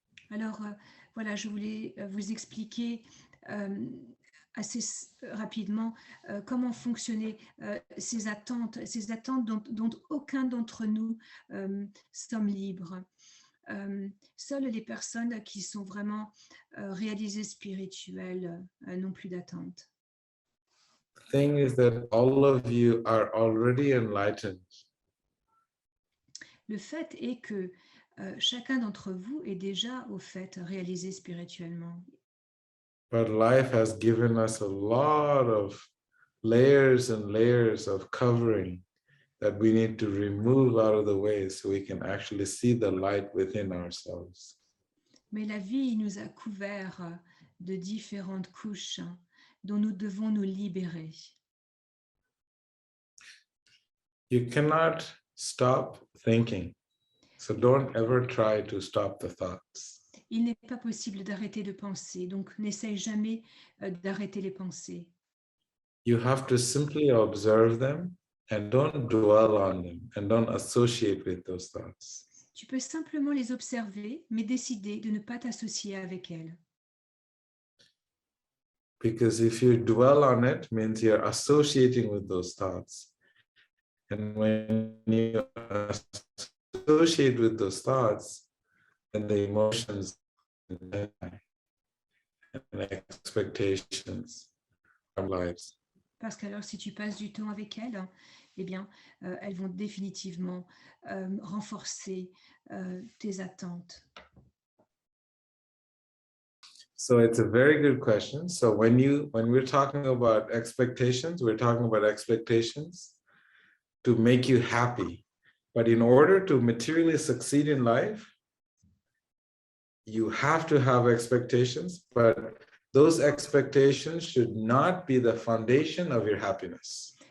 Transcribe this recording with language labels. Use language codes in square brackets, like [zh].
[fr] Alors, voilà, je voulais vous expliquer assez rapidement comment fonctionnaient ces attentes dont aucun d'entre nous sommes libres. Seules les personnes qui sont vraiment réalisées spirituelles n'ont plus d'attente. [en] The thing is that all of you are already enlightened. [fr] Le fait est que chacun d'entre vous est déjà au fait réalisé spirituellement. [en] But life has given us a lot of layers and layers of covering that we need to remove out of the way so we can actually see the light within ourselves. [fr] Mais la vie nous a couverts de différentes couches dont nous devons nous libérer. [en] You cannot stop thinking, so don't ever try to stop the thoughts. [fr] Il n'est pas possible d'arrêter de penser, donc n'essaye jamais d'arrêter les pensées. [en] You have to simply observe them and don't dwell on them and don't associate with those thoughts. [fr] Tu peux simplement les observer, mais décider de ne pas t'associer avec elles. [en] Because if you dwell on it, means you're associating with those thoughts. And when you associate with those thoughts, then the emotions and expectations of lives. [fr] Parce qu'alors, si tu passes du temps avec elles, eh bien, elles vont définitivement renforcer tes attentes. [en] So it's a very good question. So when we're talking about expectations, we're talking about expectations to make you happy. But in order to materially succeed in life, you have to have expectations, but those expectations should not be the foundation of your happiness.